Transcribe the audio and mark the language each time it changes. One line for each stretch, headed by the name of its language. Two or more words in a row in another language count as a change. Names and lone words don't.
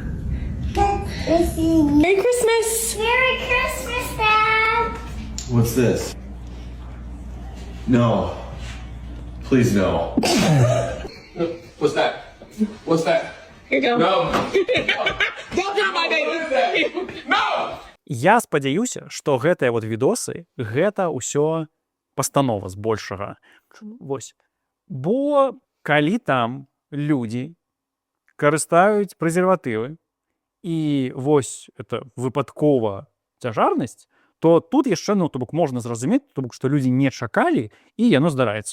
English: Merry Christmas! Merry Christmas, Dad! What's this? No. Please no. What's that? What's that? Here you go. No. Don't do my baby. No!
Belarusian: Я спадзяюся, што гэтыя вот відосы, гэта ўсё пастанова збольшага. Вось. Бо калі там людзі карыстаюць прэзерватывы і вось это выпадкова цяжарнасць, то тут яшчэ, то бок можна зразумець, то бок што людзі не чакалі і яно здараецца.